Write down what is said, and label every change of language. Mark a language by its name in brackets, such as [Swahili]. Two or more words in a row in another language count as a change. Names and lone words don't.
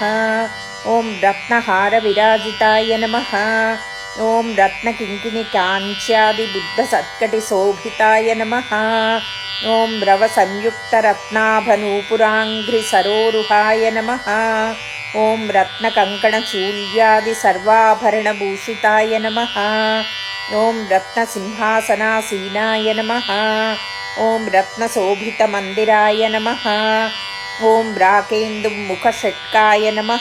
[Sanskrit] ఓం రత్నహార విరాజితాయ నమః. ఓం రత్నకింకిణి కాంచ్యాది బుద్ధ సత్కటి శోభితాయ నమః. ఓం రవ సంయుక్త రత్నాభనూపురాంఘ్రి సరోరుహాయ నమః. ॐ रत्नकङ्कणचूल्यादिसर्वाभरणभूषिताय नमः। ॐ रत्नसिंहासनासीनाय नमः। ॐ रत्नशोभितमन्दिराय नमः। ॐ राकेन्दुमुखषट्काय नमः।